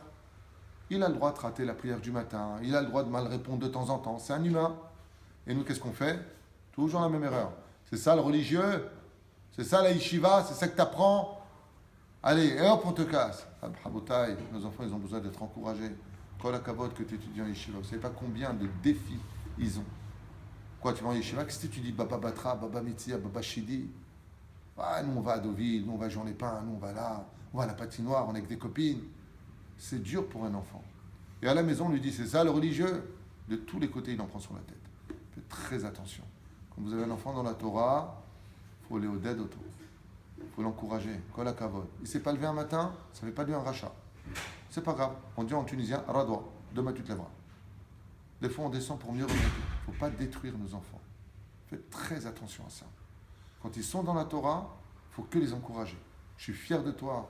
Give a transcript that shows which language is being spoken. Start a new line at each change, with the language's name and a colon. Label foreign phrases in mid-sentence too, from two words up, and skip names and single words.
French: Il a le droit de rater la prière du matin. Il a le droit de mal répondre de temps en temps. C'est un humain. Et nous, qu'est-ce qu'on fait? Toujours la même erreur. C'est ça le religieux? C'est ça la yeshiva? C'est ça que tu apprends? Allez, et hop, on te casse. Habotai, nos enfants, ils ont besoin d'être encouragés.
Hebrew: כל הכבוד
French: que tu étudies en yeshiva. Vous ne savez pas combien de défis ils ont. Quoi, tu vas en yeshiva? Qu'est-ce que tu dis? Baba Batra, Baba Mitzia, Baba Shidi. Ah, nous, on va à Deauville, nous, on va à Jean-les-Pins, nous, on va là, on va à la patinoire, on est avec des copines. C'est dur pour un enfant. Et à la maison, on lui dit, c'est ça le religieux? De tous les côtés, il en prend sur la tête. Faites très attention. Quand vous avez un enfant dans la Torah, il faut les aider autour. Il faut l'encourager.
Hebrew: כל הכבוד.
French: Il ne s'est pas levé un matin, ça ne fait pas de lui un rachat. C'est pas grave. On dit en tunisien, radwa. Demain tu te lèveras. Des fois on descend pour mieux remonter. Il ne faut pas détruire nos enfants. Faites très attention à ça. Quand ils sont dans la Torah, il ne faut que les encourager. Je suis fier de toi.